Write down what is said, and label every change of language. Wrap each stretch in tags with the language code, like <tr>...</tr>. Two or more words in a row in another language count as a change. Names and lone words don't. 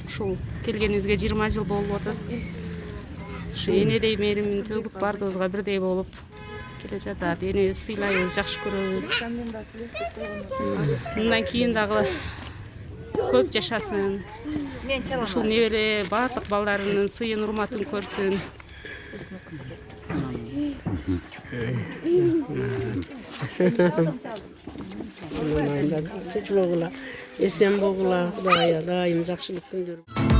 <ky>Ушул келгенибизге 20 жыл болуп атат. Ушу энедей мээримин төгүп бардыгыбызга бирдей болуп келе жатат. Энебизди сыйлайбыз, жакшы көрөбүз. Мындан кийин дагы көп жашасын. Ушул небере баардык балдарынын сыйын, урматын көрсүн.</ky> <uz>Tinch bo'lg'ular, esen bo'lg'ular, Xudoyo doim yaxshilik kundir.</uz>